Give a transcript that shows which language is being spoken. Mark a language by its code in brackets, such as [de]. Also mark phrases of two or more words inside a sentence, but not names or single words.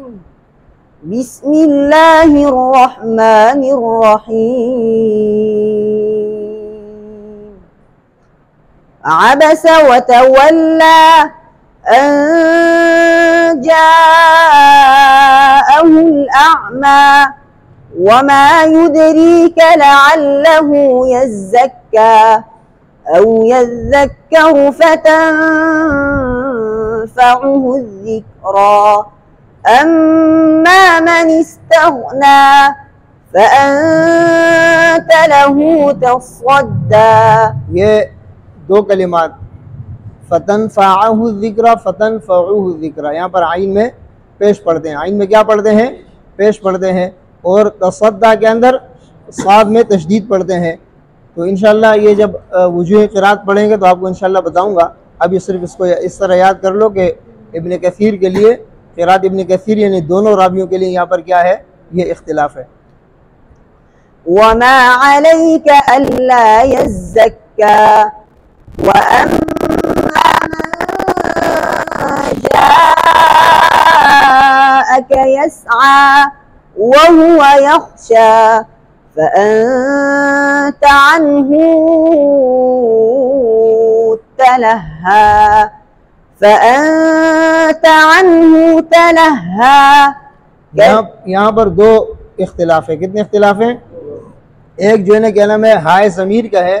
[ar] بسم الله الرحمن الرحيم. عبس وتولى أن جاءه الأعمى وما يدريك لعله يزكى أو يذكر فتنفعه الذكرى أما من استغنى فأنت له تصدى. [ur] یہ دو کلمات [ar] فتنفعه الذكرى، فتنفعه الذكرى, [ur] یہاں پر عین میں پیش پڑھتے ہیں. عین میں کیا پڑھتے ہیں؟ پیش پڑھتے ہیں. اور تصدی کے اندر صاد میں تشدید پڑھتے ہیں. تو ان شاء اللہ یہ جب وجوہ قرات پڑھیں گے تو آپ کو ان شاء اللہ بتاؤں گا. ابھی صرف اس کو اس طرح یاد کر لو کہ ابن کثیر کے لیے قرات ابن کثیر یعنی دونوں راویوں کے لیے یہاں پر کیا ہے، یہ اختلاف ہے. [ar] وما عليك ألا يزكى وأما من جاءك يسعى وهو يخشى فأنت عنه تلهى فأنت عنه تلهى. [ur] یہاں پر دو اختلاف ہے۔ کتنے اختلاف ہیں? ایک جو ہے نا کیا نام ہے، ہائے ضمیر کا ہے.